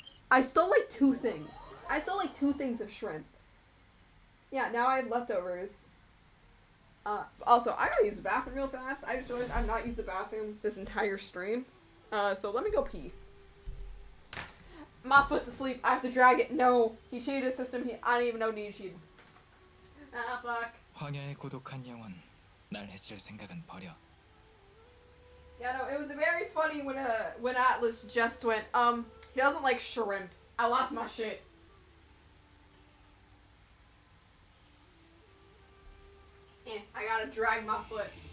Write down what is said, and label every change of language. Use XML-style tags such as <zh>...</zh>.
<en>I stole like 2 things. I stole like 2 things of shrimp. Yeah, now I have leftovers. Also, I gotta use the bathroom real fast. I just realized I've not used the bathroom this entire stream. So let me go pee. My foot's asleep. I have to drag it. No, he cheated the system. I didn't even know he cheated. Ah, fuck.</en> <ko>황야에 고독한 영혼, 날 해칠 생각은 버려.</ko> <en>Yeah, no, it was very funny when Atlas just went, he doesn't like shrimp. I lost my shit. I gotta drag my foot.</en>